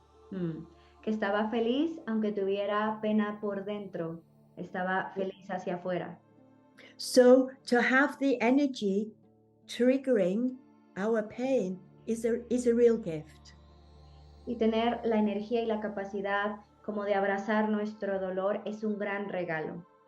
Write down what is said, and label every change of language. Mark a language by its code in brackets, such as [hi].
[es] Que estaba feliz aunque tuviera pena por dentro. Estaba feliz hacia afuera. [en] So to have the energy triggering our pain is a real gift. [es] Y tener la energía y la capacidad como de abrazar nuestro dolor es un gran regalo.